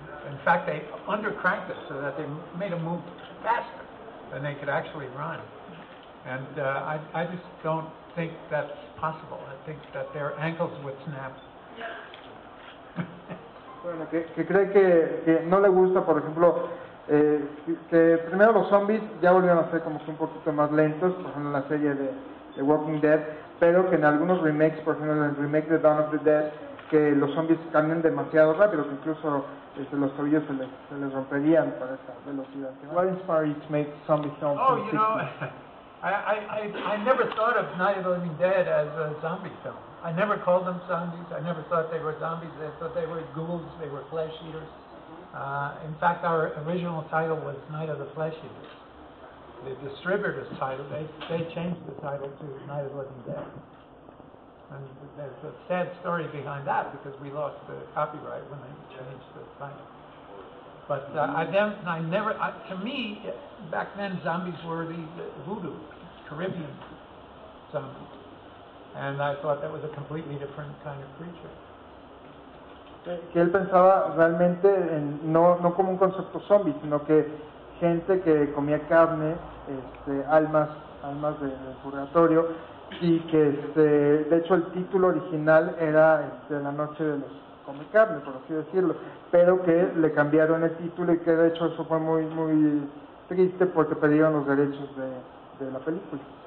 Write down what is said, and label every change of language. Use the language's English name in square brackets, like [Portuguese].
[English] In fact, they undercranked it so that they made them move faster than they could actually run. And I just don't think that's possible. I think that their ankles would snap. [Spanish] Bueno, que cree que no le gusta, por ejemplo, que primero los zombies ya volvieron a ser como que un poquito más lentos, por ejemplo en la serie de Walking Dead, pero que en algunos remakes, por ejemplo en el remake de Dawn of the Dead, que los zombies cambian demasiado rápido, que incluso los tobillos se les romperían para esa velocidad. [English] What inspired you to make zombie films? Oh, you know, I never thought of Night of the Living Dead as a zombie film. I never called them zombies. I never thought they were zombies. I thought they were ghouls. They were flesh eaters. In fact, our original title was Night of the Flesh Eaters. The distributor's title, they changed the title to Night of the Living Dead. And there's a sad story behind that because we lost the copyright when they changed the title. But to me, back then, zombies were the voodoo, Caribbean zombies. And I thought that was a completely different kind of creature. [Spanish] Que él pensaba realmente no como un concepto zombie, sino que gente que comía carne, almas del purgatorio, y que de hecho el título original era La noche de los come carne, por así decirlo, pero que le cambiaron el título y que de hecho eso fue muy muy triste porque perdieron los derechos de la película.